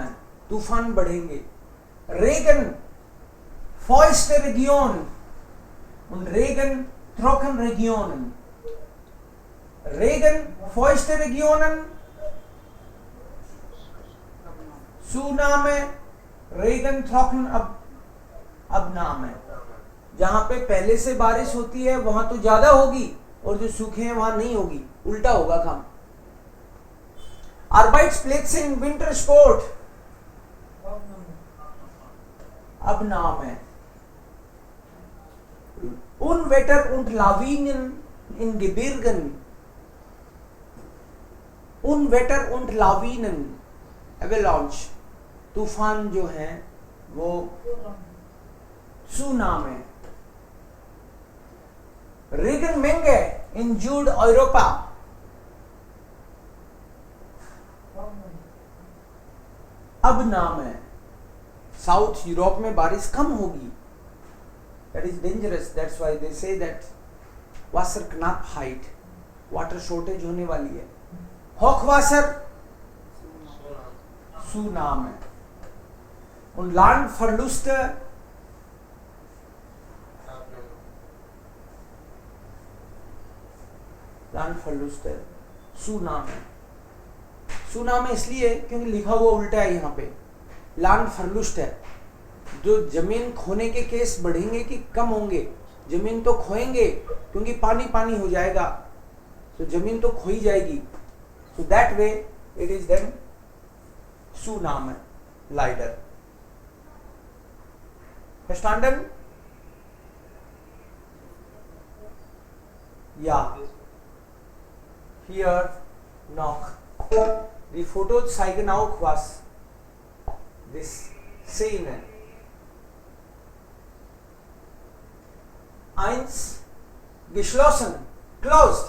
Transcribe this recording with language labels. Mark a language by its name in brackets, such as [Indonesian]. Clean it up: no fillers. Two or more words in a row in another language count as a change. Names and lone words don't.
[Hindi] तूफान बढ़ेंगे. [German] Regen. Feuchte Region. Und Regen, Trockenregionen. Regen, feuchte Regionen. Zunahme, Regen, Trocken, Abnahme. [Hindi] जहां पे पहले से बारिश होती है वहां तो ज्यादा होगी और जो सूखे हैं वहां नहीं होगी, उल्टा होगा काम. [German] Arbeitsplätze in Wintersport. Abnahme. Unwetter und Lawinen in Gebirgen. Unwetter und Lawinen. [Hindi] Avalanche. तूफान जो है वो Tsunami. [German] Regenmenge in Südeuropa. Abnahme. [Hindi] साउथ यूरोप में बारिश कम होगी. [English] that is dangerous. That's why they say that Wasserknappheit, water shortage [Hindi] होने वाली है. [German] Hochwasser, Tsunami. Und Landverluste, Landverluste, Tsunami. [Hindi] Tsunami इसलिए क्योंकि लिखा हुआ उल्टा है यहाँ पे. Landverlust है. जो जमीन खोने के केस बढ़ेंगे कि कम होंगे? जमीन तो खोएंगे क्योंकि पानी पानी हो जाएगा, तो जमीन तो खोई जाएगी. [English] So that way it is then Tsunami leider. [German] Verstanden? Ja. Hier noch. Die Fotos zeigen auch was. Das Szene. 1 geschlossen, closed.